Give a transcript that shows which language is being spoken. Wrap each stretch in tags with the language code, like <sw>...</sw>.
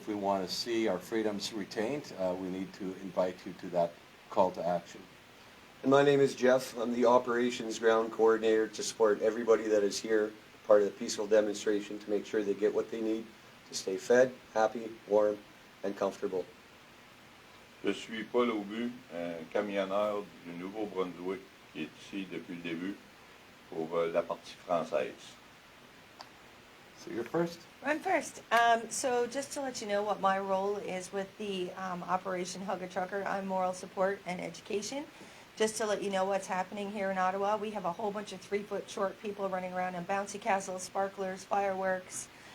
<en>If we want to see our freedoms retained, we need to invite you to that call to action. And my name is Jeff. I'm the operations ground coordinator to support everybody that is here, part of the peaceful demonstration, to make sure they get what they need to stay fed, happy, warm, and comfortable.</en> <fr>Je suis Paul Aubu, un camionneur du Nouveau-Brunswick qui est ici depuis le début pour la partie française.</fr> <en>So you're first? I'm first. So just to let you know what my role is with the Operation Hug a Trucker, I'm moral support and education. Just to let you know what's happening here in Ottawa, we have a whole bunch of 3-foot short people running around in bouncy castles, sparklers, fireworks.</en>